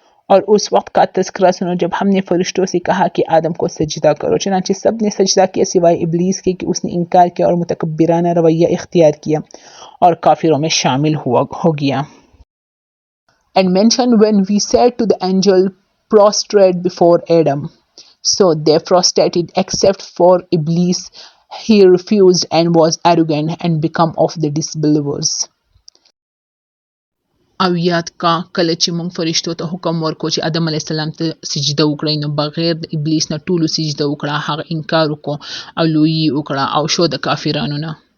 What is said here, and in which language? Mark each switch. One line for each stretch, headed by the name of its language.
Hindi: और उस वक्त का तज़किरा सुनो जब हमने फरिश्तों से कहा कि आदम को सजदा करो, चनांचे सब ने सजदा किया सिवाय इब्लीस के कि उसने इनकार किया और मुतकब्बिराना रवैया इख्तियार किया और काफिरों में शामिल हो गया.
English: And mention when we said to the angel prostrate before Adam, so they prostrated except for Iblis. He refused and was arrogant and become of the disbelievers.
Pashto: او یاد کا کله چې موږ فرشتو ته حکم ورکو چې آدم علیه السلام ته سجده وکړئ نو بغیر د ابلیس نه ټولو سجده وکړه، هغه انکار وکړو او لویي وکړه او شو د کافرانو نه.